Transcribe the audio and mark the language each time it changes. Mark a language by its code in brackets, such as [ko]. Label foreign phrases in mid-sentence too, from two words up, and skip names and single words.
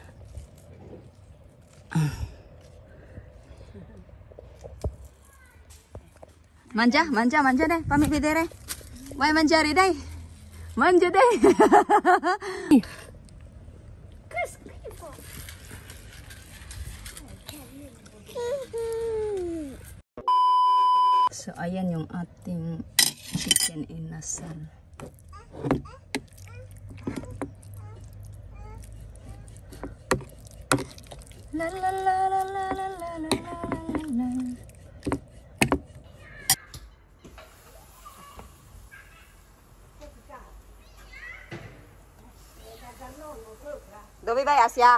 [it] Mangia dai, fammi vedere. Vuoi mangiare dai? Mangia dai. Che schifo. [tl] So ayan yung ating chicken inasal. La la la la la la la la la. [it] Dove vai, Asia?